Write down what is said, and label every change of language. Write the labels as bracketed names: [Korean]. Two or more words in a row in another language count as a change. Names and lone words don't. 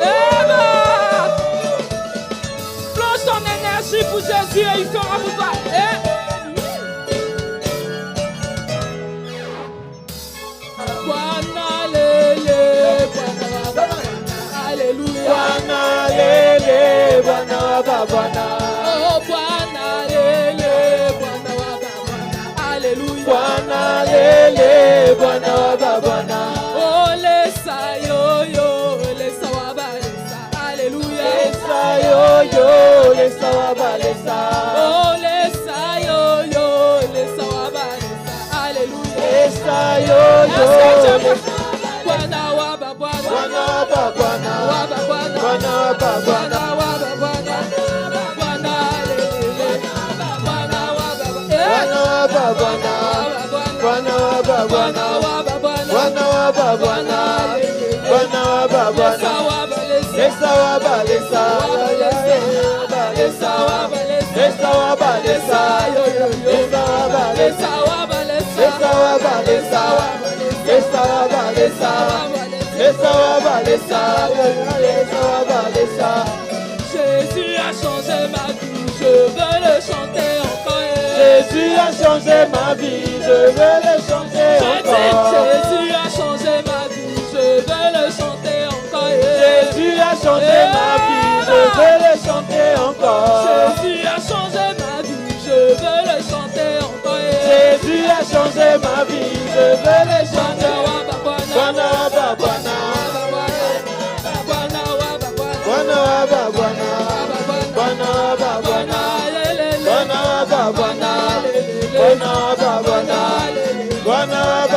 [French] Plonge ton énergie pour Jésus et il fera pour toi. Alléluia. [Swahili] Bwana lele, Bwana wa Bwana. Oh, Bwana lele, Bwana wa Bwana. [French] Alléluia. [Swahili] Bwana lele, Bwana wa Bwana. [Bemba] Oh, lesa yo yo, lesa wa ba lesa. [French] Alléluia. [Bemba] Lesa yo yo, lesa wa ba lesa. Oh, lesa yo yo, lesa wa ba lesa. [French] Alléluia. [Bemba] Lesa yo yo, [French] Est-ce que tu es [Swahili] Bwana wa ba Bwana. Bwana wa Bwana. Wa ba Bwana. Bwana wa Bwana. Bwana wa ba Bwana. Bwana lele. Bwana wa ba Bwana. Bwana wa Bwana. Bwana wa Bwana. Bwana wa Bwana. Bwana wa Bwana. [Bemba] Lesa wa ba lesa. Lesa wa ba lesa. Lesa wa ba lesa. Lesa wa ba lesa. Lesa wa ba lesa. Lesa wa ba lesa. Lesa wa ba lesa. Lesa wa ba lesa. [French] Jésus a changé ma vie, je veux le chanter encore. Jésus a changé ma vie, je veux le chanter encore. Jésus a changé ma vie, je veux le chanter encore. Jésus a changé ma vie, je veux le chanter encore. Jésus a changé ma vie, je veux le chanter encore. Jésus a changé ma vie, je veux le chanter. [Swahili] Bwana wa ba Bwana. Bwana wa ba Bwana. Bwana wa ba Bwana. Bwana wa ba Bwana. Bwana wa ba Bwana. Bwana wa ba Bwana. Bwana